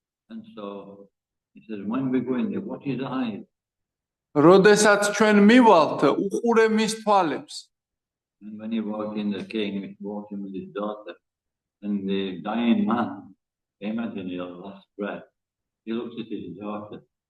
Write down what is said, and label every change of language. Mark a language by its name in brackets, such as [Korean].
[English] And so he said, when we go in there, watch his eyes. [Georgian] როდესაც ჩვენ მივალთ, უყურე მის თვალებს. [English] And when he walked in, the king walked in with his daughter. And the dying man came out in his last breath. He looked at his daughter.